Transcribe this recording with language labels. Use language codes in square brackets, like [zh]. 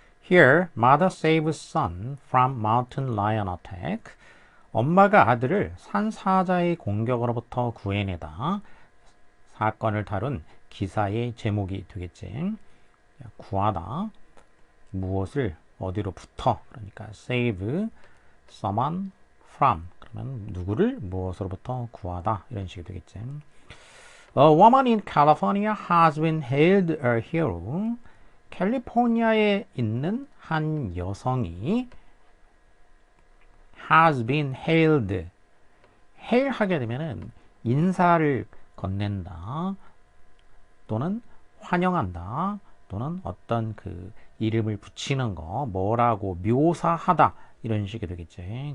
[en] Here, mother saves son from mountain lion attack. [ko] 엄마가 아들을 산사자의 공격으로부터 구해내다. 사건을 다룬 기사의 제목이 되겠지. 구하다. 무엇을 어디로부터. 그러니까 [en] save someone from. [ko] 그러면 누구를 무엇으로부터 구하다. 이런 식이 되겠지. [en] A woman in California has been hailed a hero. [ko] 캘리포니아에 있는 한 여성이 [en] has been hailed. [ko] hail 하게 되면은 인사를 건넨다 또는 환영한다 또는 어떤 그 이름을 붙이는 거 뭐라고 묘사하다 이런 식이 되겠지.